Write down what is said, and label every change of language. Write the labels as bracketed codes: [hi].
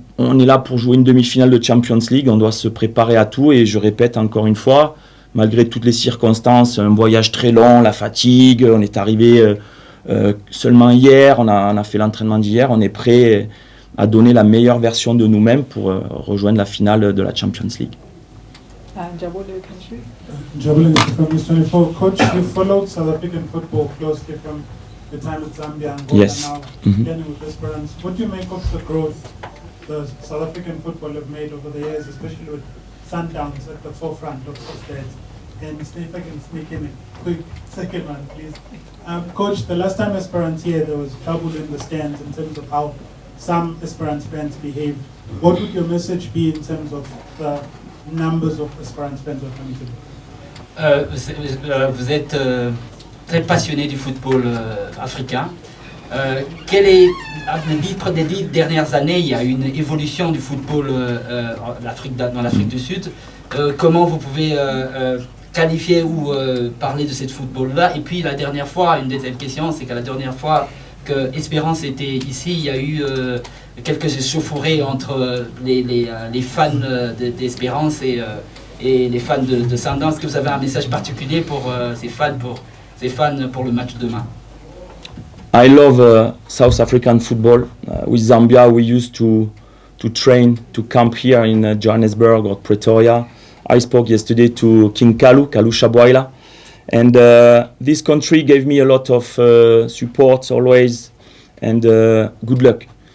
[fr] On est là pour jouer une demi-finale de Champions League, on doit se préparer à tout, et je répète encore une fois, malgré toutes les circonstances, un voyage très long, la fatigue, on est arrivé seulement hier, on a fait l'entraînement d'hier, on est prêt à donner la meilleure version de nous-mêmes pour rejoindre la finale de la Champions League. [en] Jabul from News 24. Coach, you followed South African football closely from the time with Zambia and Angola, Yes. now Mhm. again with Esperance. What do you make of the growth the South African football have made over the years, especially with Sundowns at the forefront of that? And if I can sneak in a quick second one, please. Coach, the last time Esperance here, there was trouble in the stands in terms of how some Esperance fans behaved. What would your message be in terms of the numbers of Esperance fans who are coming to [fr] Vous êtes très passionné du football africain. Quelle est, des 10 dernières années, il y a une évolution du football dans l'Afrique du Sud. Comment vous pouvez qualifier ou parler de ce football-là? Et puis la dernière fois, une deuxième question, c'est que la dernière fois que Espérance était ici, il y a eu quelques échauffourées entre les fans d'Espérance et les fans de Sundowns. Est-ce que vous avez un message particulier pour ces fans pour le match de demain? [en] I love South African football. With Zambia, we used to train, to camp here in Johannesburg or Pretoria. I spoke yesterday to King Kouceila Boualia, and this country gave me a lot of support always, and good luck.